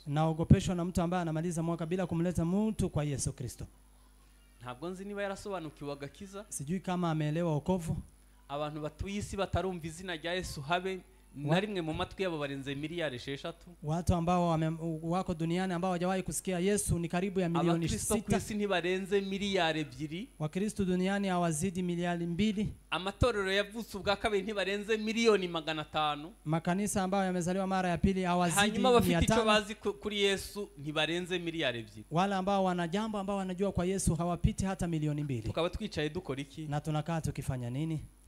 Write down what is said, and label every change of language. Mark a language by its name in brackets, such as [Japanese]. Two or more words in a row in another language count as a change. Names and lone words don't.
[Swahili] Naogopeshwa na mtu ambaye anamaliza mwaka bila kumleta mtu kwa Yesu Kristo. [Kinyarwanda] Ntabwo nzi niba yarasobanukiwe agakiza, [Swahili] sijui kama ameelewa wokovu. [Kinyarwanda] Abantu batuye isi batarumva izina rya Yesu habe na rimwe mu matwi yabo barenze miliyari 6. [Swahili] Watu ambao wako duniani ambao hawajawahi kusikia Yesu ni karibu ya milioni 6. [Kinyarwanda] Abakristo ku isi ntibarenze miliyari 2. [Swahili] Wakristo duniani hawazidi milioni 2. [Kinyarwanda] Amatorero yavutse ubwa kabiri ntibarenze miliyoni 500. [Swahili] Makanisa ambayo yamezaliwa mara ya pili hawazidi 500. [Kinyarwanda] Hanyuma bafite icyo bazi kuri Yesu ntibarenze miliyari 2. [Swahili] Wale ambao wana jambo ambao wanajua kwa Yesu hawapiti hata milioni 2. [Kinyarwanda] Tukaba twicaye dukora iki? [Swahili] Na tunakaa tukifanya nini?